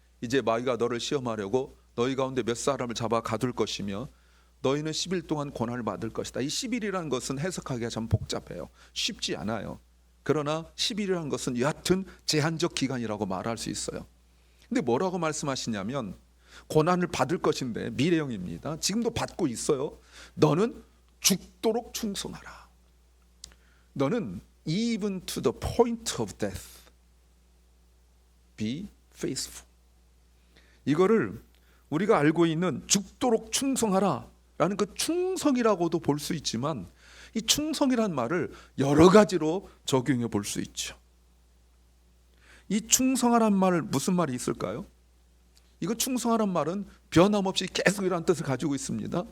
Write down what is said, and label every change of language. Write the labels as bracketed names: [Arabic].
[Korean] 이제 마귀가 너를 시험하려고 너희 가운데 몇 사람을 잡아 가둘 것이며 너희는 10일 동안 고난을 받을 것이다. 이 10일이라는 것은 해석하기가 참 복잡해요. 쉽지 않아요. 그러나 10일이라는 것은 여하튼 제한적 기간이라고 말할 수 있어요. 근데 뭐라고 말씀하시냐면 고난을 받을 것인데 미래형입니다. 지금도 받고 있어요. 너는 죽도록 충성하라. 너는 [English] even to the point of death be faithful. [Korean] 이거를 우리가 알고 있는 죽도록 충성하라 라는 그 충성이라고도 볼 수 있지만 이 충성이란 말을 여러 가지로 적용해 볼 수 있죠. 이 충성하란 말 무슨 말이 있을까요? 이거 충성하란 말은 변함없이 계속이라는 뜻을 가지고 있습니다.